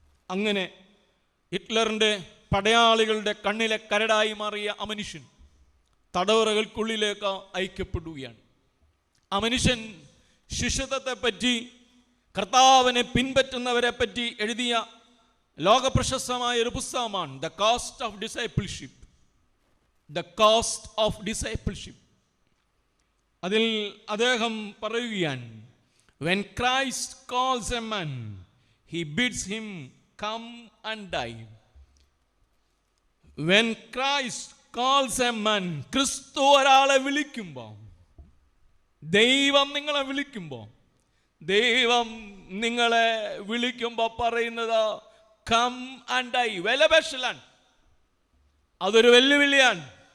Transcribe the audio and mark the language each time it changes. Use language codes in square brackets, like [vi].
[ml] അങ്ങനെ ഹിറ്റ്ലറിൻ്റെ പടയാളികളുടെ കണ്ണിലെ കരടായി മാറിയ ആ മനുഷ്യൻ തടവറകൾക്കുള്ളിലേക്ക് അയക്കപ്പെടുകയാണ്. ആ മനുഷ്യൻ ശിഷ്യത്വത്തെപ്പറ്റി, കർത്താവിനെ പിൻപറ്റുന്നവരെ പറ്റി എഴുതിയ ലോകപ്രശസ്തമായ ഒരു പുസ്തകമാണ് the cost of discipleship. The cost of discipleship. അതിൽ അദ്ദേഹം പറയുകയാണ്, [en] when Christ calls a man, he bids him come and die. When Christ calls a man, [ml] ക്രിസ്തു ഒരാളെ വിളിക്കുമ്പോൾ, ദൈവം നിങ്ങളെ വിളിക്കുമ്പോൾ, ദൈവം നിങ്ങളെ വിളിക്കുമ്പോൾ പറയുന്നത് കം ആൻഡ് ഡൈ. വിലപേശലാണ്, അതൊരു വെല്ലുവിളിയാണ്.